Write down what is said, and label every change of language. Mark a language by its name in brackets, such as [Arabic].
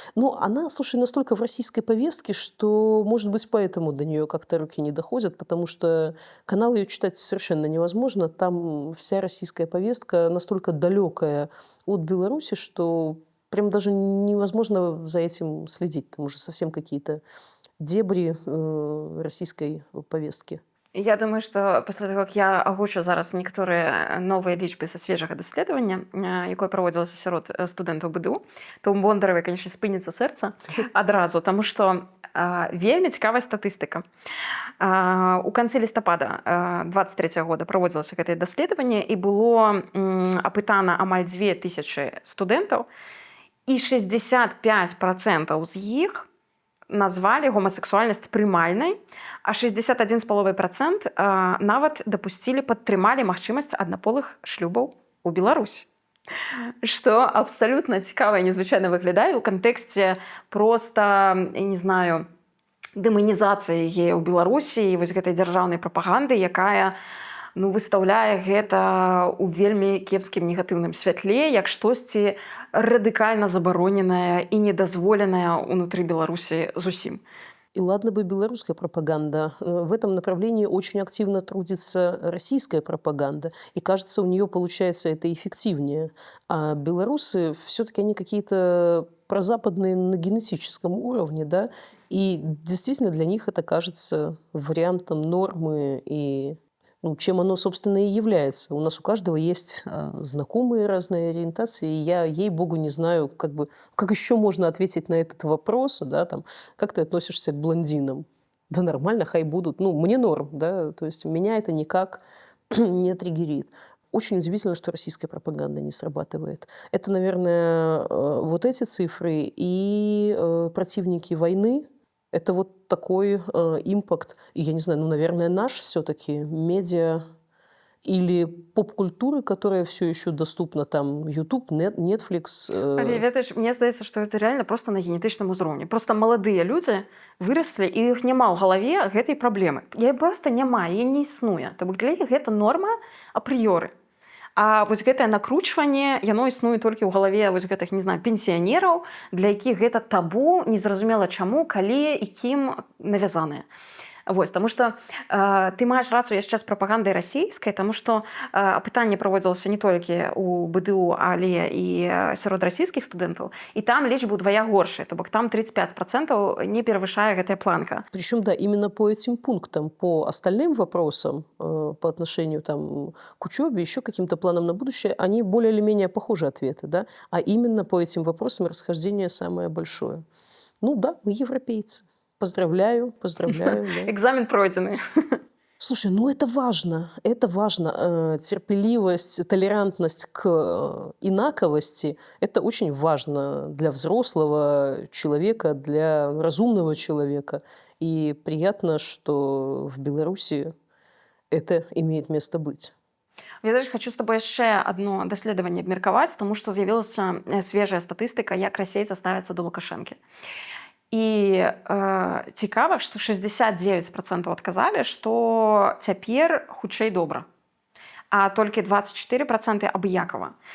[Russian] Но она, слушай, настолько в российской повестке, что, может быть, поэтому до нее как-то руки не доходят, потому что канал ее читать совершенно невозможно. Там вся российская повестка настолько далекая от Беларуси, что прям даже невозможно за этим следить. Там уже совсем какие-то дебри российской повестки. [Belarusian] Я думаю, што пасля таго, як я агучу зараз некаторыя новыя лічбы са свежага даследавання, якое праводзілася сярод студэнтаў БДУ, то у Бондаравай, канечне, спыніцца сэрца адразу, таму што вельмі цікавая статыстыка. У канцы лістапада 23 года праводзілася гэтае даследаванне, і было апытана амаль 2000 студэнтаў, і 65% з іх назвалі гомасексуальнасць прымальнай, а 61,5% нават дапусцілі, падтрымалі магчымасць аднаполых шлюбаў у Беларусі. Што абсалютна цікава і незвычайна выглядае ў кантэксце проста, я не знаю, дэманізацыі геяў у Беларусі і вось гэтай дзяржаўнай прапаганды, якая выстаўляе гэта ў вельмі кепскім негатыўным святле, як штосьці радыкальна забароненае і недазволенае ўнутры Беларусі зусім. [Russian] И ладно бы белорусская пропаганда. В этом направлении очень активно трудится российская пропаганда. И кажется, у нее получается это эффективнее. А белорусы все-таки они какие-то прозападные на генетическом уровне, да, и действительно для них это кажется вариантом нормы и чем оно, собственно, и является. У нас у каждого есть знакомые разные ориентации, и я, ей-богу, не знаю, как еще можно ответить на этот вопрос, да, там, как ты относишься к блондинам? Да нормально, хай будут. Мне норм, да, то есть меня это никак не триггерит. Очень удивительно, что российская пропаганда не срабатывает. Это, наверное, вот эти цифры и противники войны. Это вот такой импакт, и я не знаю, наверное, наш все-таки медиа или поп-культуры, которая все еще доступна, там, YouTube, Netflix. [Belarusian] Ведаеш, мне здаецца, што [Russian] это реально [Belarusian] просто на генетычным узроўні. Просто маладыя людзі выраслі, і іх няма ў галаве гэтай праблемы. Яе проста няма, яе не існуе. То бок для іх гэта норма апрыёры. А вось гэтае накручванне, яно існуе толькі ў галаве вось гэтых, не знаю, пенсіянераў, для якіх гэта табу, незразумела чаму, калі і кім навязанае. Вось, таму што ты маеш рацыю яшчэ з прапагандай расійскай, таму што апытанне праводзілася не толькі ў БДУ, але і сярод расійскіх студэнтаў, і там лічба ўдвая горшая, то бок там 35% не перавышае гэтая планка. [Russian] Причем, да, именно по этим пунктам, по остальным вопросам, по отношению там, к учебе, еще каким-то планам на будущее, они более или менее похожи ответы, да, а именно по этим вопросам расхождение самое большое. Да, мы европейцы. Поздравляю. Да. Экзамен пройденный. Слушай, это важно. Это важно. Терпеливость, толерантность к инаковости – это очень важно для взрослого человека, для разумного человека. И приятно, что в Беларуси это имеет место быть. [Belarusian] Ведаеш, хочу з табой яшчэ адно даследаванне абмеркаваць, таму што з'явілася свежая статыстыка, як расейцы ставяцца да Лукашэнкі. І цікава, што 69% адказалі, што цяпер хутчэй добра, а толькі 24% абыякава.